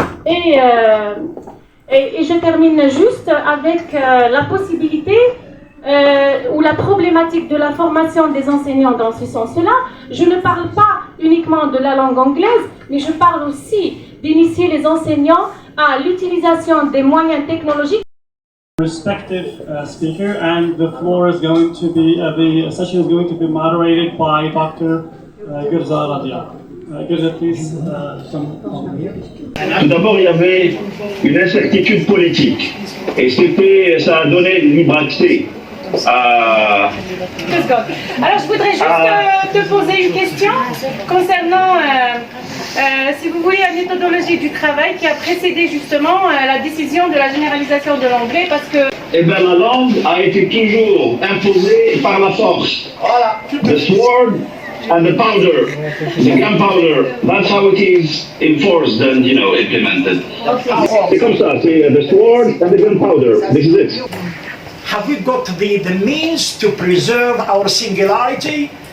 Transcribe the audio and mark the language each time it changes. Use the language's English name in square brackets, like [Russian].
[French] Et je termine juste avec la possibilité ou la problématique de la formation des enseignants dans ce sens-là. Je ne parle pas uniquement de la langue anglaise, mais je parle aussi d'initier les enseignants à l'utilisation des moyens technologiques. [English] respective speaker, and the floor is going to be, the session is going to be moderated by Dr. Gürza. Gürza, please come on here. [French] Tout d'abord, il y avait une incertitude politique, et ça a donné libre accès à... Alors, je voudrais juste te poser une question concernant, si vous voulez, la méthodologie du travail qui a précédé justement la décision de la généralisation de l'anglais, parce que... Eh bien, la langue a été toujours imposée par la force. Voilà. [English] The sword and the powder, the gunpowder, that's how it is enforced and, you know, implemented. [French] C'est comme ça, c'est [English] the sword and the gunpowder, this is it. Have we got the means to preserve our singularity?